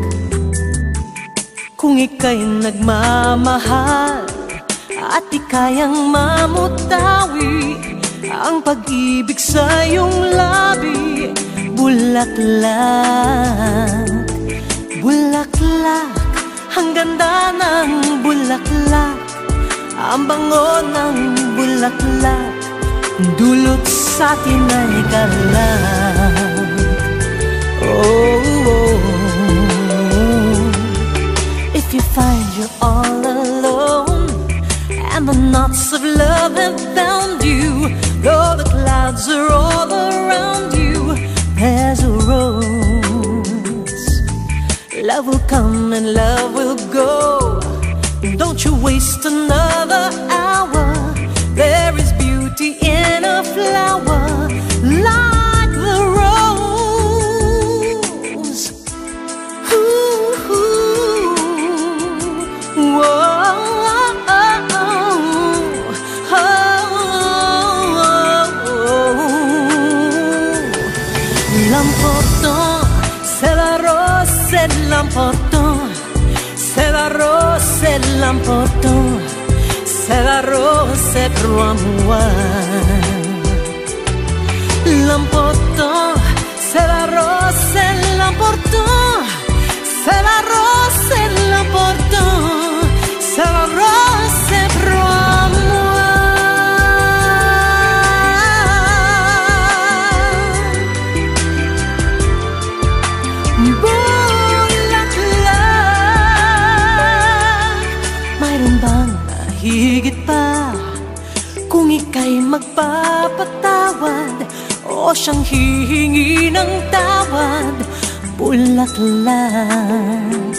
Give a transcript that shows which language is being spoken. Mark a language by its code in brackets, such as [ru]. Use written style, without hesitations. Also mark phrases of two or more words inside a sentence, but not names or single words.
[tl] Kung ika'y nagmamahal at di kayang mamutawi ang pag-ibig sa iyong labi, bulaklak. Bulaklak, ang ganda ng bulaklak, ang bango ng bulaklak, dulot sa atin ay galak. Oh, oh. [en] If you find you're all alone and the knots of love have bound you, though the clouds are all around you, there's a rose. Love will come and love will go. Don't you waste another hour. There is beauty in a flower like the rose. Ooh, ooh, whoa, oh, oh, oh. [fr] L'important, c'est la rose, c'est l'important. C'est la rose, c'est l'important. C'est la rose, c'est pour moi. L'important, c'est la rose, c'est l'important. C'est la rose, c'est l'important. C'est la rose, c'est pour moi. [tl] Mayroon bang higit pa kung ika'y magpapatawad o siyang hihingi ng tawad, bulaklak?